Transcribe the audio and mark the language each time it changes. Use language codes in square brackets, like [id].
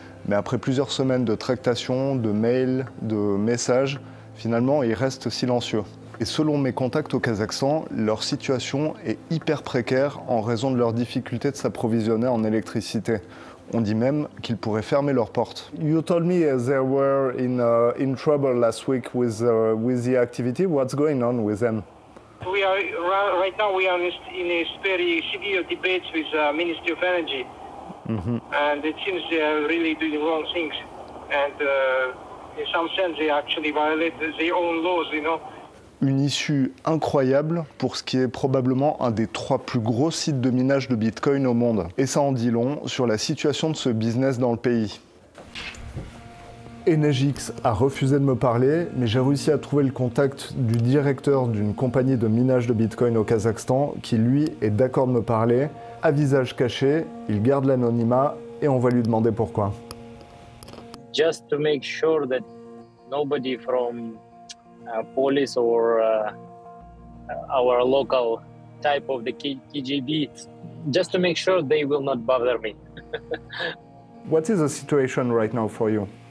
[fr] Mais après plusieurs semaines de tractation, de mails, de messages, finalement, ils restent silencieux. Et selon mes contacts au Kazakhstan, leur situation est hyper précaire en raison de leur difficulté de s'approvisionner en électricité. On dit même qu'ils pourraient fermer leurs portes. [en] You told me they were in trouble last week with the activity. What's going on with them? We are right now. We are in a very severe debate with Ministry of Energy, and it seems they are really doing wrong things. And in some sense, they actually violate their own laws. You know. [fr] Une issue incroyable pour ce qui est probablement un des 3 plus gros sites de minage de Bitcoin au monde. Et ça en dit long sur la situation de ce business dans le pays. Energix a refusé de me parler, mais j'ai réussi à trouver le contact du directeur d'une compagnie de minage de Bitcoin au Kazakhstan qui, lui, est d'accord de me parler. À visage caché, il garde l'anonymat et on va lui demander pourquoi. [en] Just to make sure that nobody from police or our local type of the KGB, just to make sure they will not bother me. What is the situation right now for you?